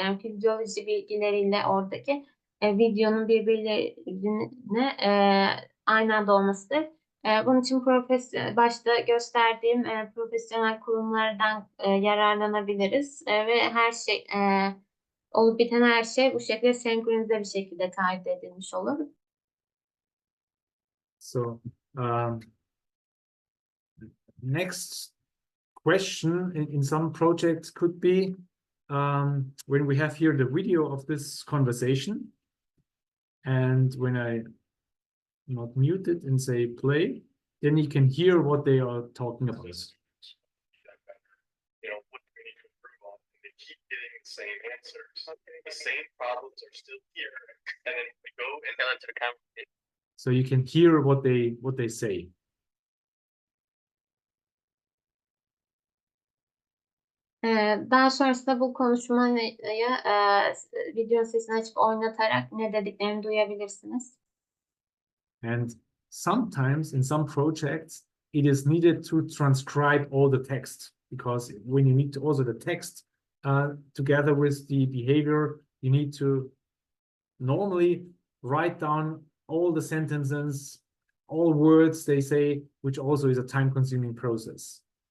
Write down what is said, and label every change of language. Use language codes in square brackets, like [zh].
[tr] Yani fizyoloji bilgileriyle oradaki videonun birbirlerine aynı anda olmasıdır. Bunun için başta gösterdiğim profesyonel kurumlardan yararlanabiliriz ve her şey olup biten her şey bu şekilde senkronize bir şekilde kayıt edilmiş olur. [en] So next question in some projects could be when we have here the video of this conversation, and when I not mute it and say play, then you can hear what they are talking about. You know, what do we need to improve on? And they keep getting the same answers. The same problems are still here. And then we go and then to the conversation. So you can hear what they say. [tr] Daha sonrasında bu konuşmayı video sesini açıp oynatarak ne dediklerini duyabilirsiniz. [en] And sometimes in some projects, it is needed to transcribe all the text, because when you need to also the text together with the behavior, you need to normally write down all the sentences, all words they say, which also is a time-consuming process.